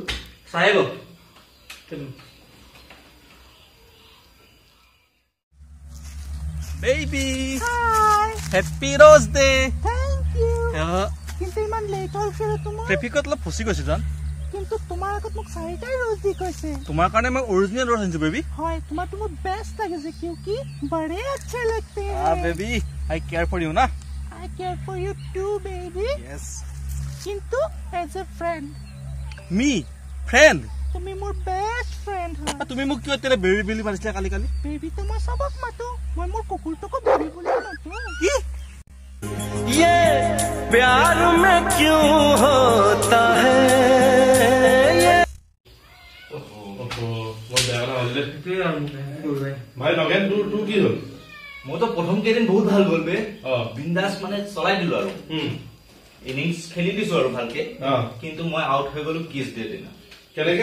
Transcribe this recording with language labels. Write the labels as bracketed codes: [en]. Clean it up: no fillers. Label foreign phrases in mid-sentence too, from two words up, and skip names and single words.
[as] চাই গল বেবি হাই [en] happy rose day thank you [as] কিন্তু ইমান লেট হ'ল কিয় তোমাৰ ট্ৰেফিকত অলপ ফচি গৈছে জান কিন্তু তোমাৰ আগত মোক চাৰিটাই ৰ'জ দি কৈছে তোমাৰ কাৰণে মই অৰিজিনেল ৰ'জ আনিছো বেবি হয় তোমাৰটো মোৰ বেষ্ট লাগিছে [hi] क्योंकि बड़े अच्छे लगते Ah, हैं [en] baby, I care for you, na? I care for you too baby Yes. [as] কিন্তু [en] as a friend Me, friend. [as] তুমি মোৰ [en] best friend [as] হয় তুমি মোক কিয় তেলে বেবি বুলি মাতিছিলা কালি কালি? বেবি তো মই সবক মাতো মই মোৰ কুকুৰটোকো বেবি বুলি মাতো কি? [hi] ये प्यार में क्यों होता है ये [as] ভাই লগেন তোৰ কি হ'ল মইতো প্ৰথম কেইদিন বহুত ভাল গ'ল বে বিন্দাস মানে চলাই দিলো আৰু ইনিংছ খেলি দিছো আৰু ভালকে কিন্তু মই আউট হৈ গলো কিছ ডে দিনা কেনেকে